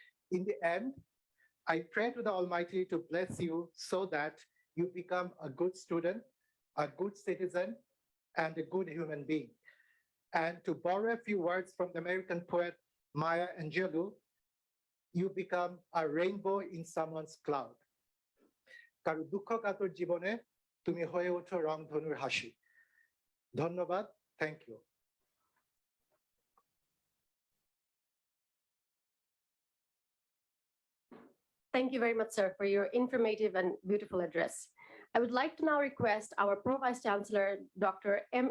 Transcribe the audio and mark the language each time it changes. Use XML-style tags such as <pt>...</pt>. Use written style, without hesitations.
<en>In the end, I pray to the Almighty to bless you so that you become a good student, a good citizen, and a good human being. And to borrow a few words from the American poet Maya Angelou, you become a rainbow in someone's cloud.</en> <bn>কারো দুঃখকাতর জীবনে তুমি হয়ে ওঠো রংধনুর হাসি। ধন্যবাদ,</bn> <en>thank you. Thank you very much, sir, for your informative and beautiful address. I would like to now request our Pro Vice Chancellor, Dr. M.</en>